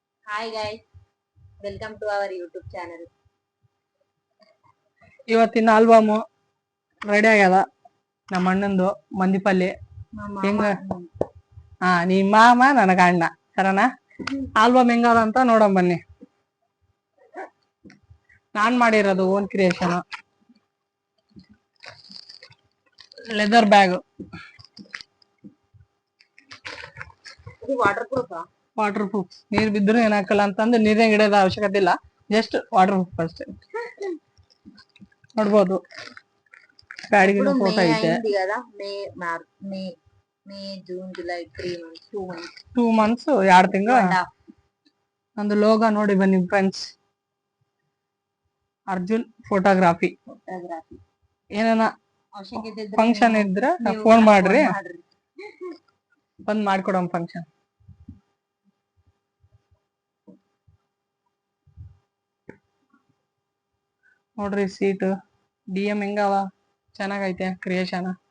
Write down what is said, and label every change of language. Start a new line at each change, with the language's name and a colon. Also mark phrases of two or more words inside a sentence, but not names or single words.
English: Hi guys, welcome to our YouTube channel.
Kannada: ಇವತ್ತಿನ ಆಲ್ಬಮ್ ರೆಡಿ ಆಗ್ಯದ. ನಮ್ಮ ಅಣ್ಣಂದು ಮಂದಿಪಲ್ಲಿ ಹೆಂಗ ನಿಮ್ಮ ಮಾಮ ನನಗ ಅಣ್ಣ ಸರನಾ. ಆಲ್ಬಮ್ ಹೆಂಗದ ಅಂತ ನೋಡಮ್ ಬನ್ನಿ. ನಾನ್ ಮಾಡಿರೋದು
English: own creation. leather bag, water proof.
Kannada: ನೀರ್ ಬಿದ್ರು ಏನಾಕಲ್ಲ ಅಂತಂದ್ರೆ ನೀರಿನ ಗಿಡದ ಅವಶ್ಯಕತೆ ಇಲ್ಲ,
English: just water proof
Kannada: ಅಷ್ಟೇ. ನೋಡ್ಬೋದು ಬ್ಯಾಡಿಗಿನ ಫೋಟೋ ಐತೆ.
English: May, June, July, 3 months, 2 months. 2 months,
Kannada: 2 ತಿಂಗಳು. ಒಂದು ಲೋಗೋ ನೋಡಿ ಬನ್ನಿ ಫ್ರೆಂಡ್ಸ್. ಅರ್ಜುನ್ ಫೋಟೋಗ್ರಾಫಿ. ಏನಾನ ಫಂಕ್ಷನ್ ಇದ್ರೆ ಫೋನ್ ಮಾಡ್ರಿ, ಬಂದ್ ಮಾಡ್ಕೊಡಮ್ ಫಂಕ್ಷನ್. ನೋಡ್ರಿ ಸೀಟ್ DM ಹೆಂಗವ, ಚೆನ್ನಾಗೈತೆ ಕ್ರಿಯೇಷನ್.